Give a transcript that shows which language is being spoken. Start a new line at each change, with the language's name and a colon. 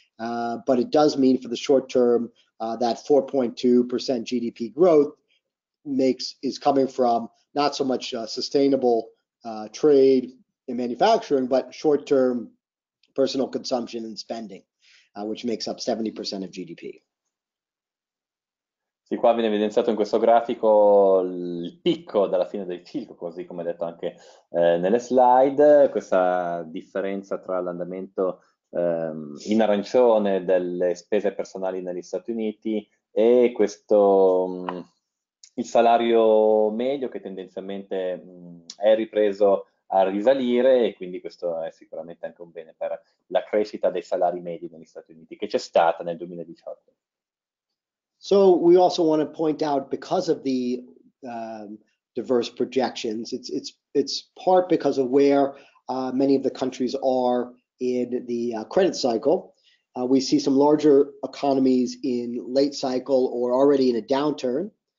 English: But it does mean for the short term that 4.2% GDP growth is coming from not so much sustainable trade and manufacturing, but short-term personal consumption and spending, which makes up 70% of GDP.
Italian: Sì, qua viene evidenziato in questo grafico il picco dalla fine del ciclo, così come detto anche nelle slide, questa differenza tra l'andamento in arancione delle spese personali negli Stati Uniti e questo il salario medio, che tendenzialmente è ripreso a risalire, e quindi questo è sicuramente anche un bene per la crescita dei salari medi negli Stati Uniti, che c'è stata nel 2018.
English: So we also want to point out, because of the diverse projections, it's part because of where many of the countries are in the credit cycle. We see some larger economies in late cycle or already in a downturn.